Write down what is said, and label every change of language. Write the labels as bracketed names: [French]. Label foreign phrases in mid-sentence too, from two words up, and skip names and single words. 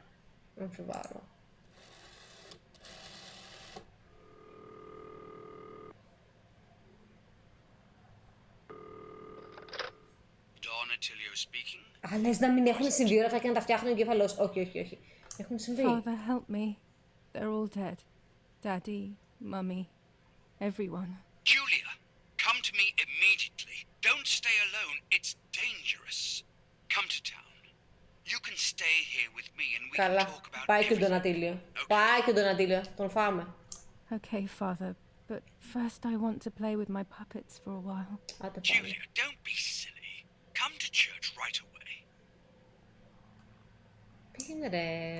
[Greek] Αμφιβάλλω. [English] Donatilio speaking. [Greek] Α, λες να μην έχουν συμβεί όλα αυτά και να τα φτιάχνουν εγκεφαλώς. Όχι, όχι, όχι. Έχουν συμβεί. [English] Father, help me. They're all dead. Daddy, Mummy, everyone. Julia, come to me immediately. Don't stay alone. It's dangerous. Come to town. You can stay here with me and we [Greek] Καλά. [English] can talk about [Greek] Πάει και ο [English] everything. [Greek] Ντονατήλιο. Πάει και ο Ντονατήλιο. Τον φάμε. [English] Okay, Father, but first I want to play with my puppets for a while. [Greek] Άντε πάλι. [English] Julia, don't be silly. Come to church right away. [Greek] Πήγαινε ρε.